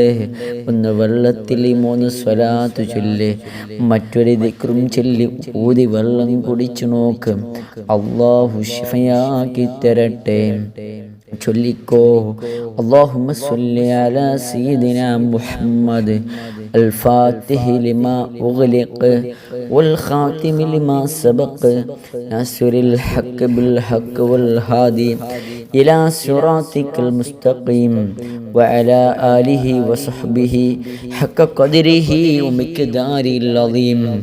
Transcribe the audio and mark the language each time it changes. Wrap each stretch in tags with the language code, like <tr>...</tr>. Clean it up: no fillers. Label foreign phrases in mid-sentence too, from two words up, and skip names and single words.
<ml>ഒന്ന് വെള്ളത്തിൽ 3 സ്വലാത്ത് ചൊല്ലി, മറ്റൊരു ദിക്റും ചൊല്ലി ഊതി വെള്ളം കുടിച്ചു നോക്ക്. അല്ലാഹു ശിഫയാക്കി തരട്ടെ.</ml> <ar>ചൊല്ലിക്കോ. اللهم صل على سيدنا محمد الفاتح لما أغلق والخاتم لما سبق ناصر الحق بالحق والهادي إلى صراطك المستقيم وعلى آله وصحبه حق قدره ومقداره العظيم.</ar>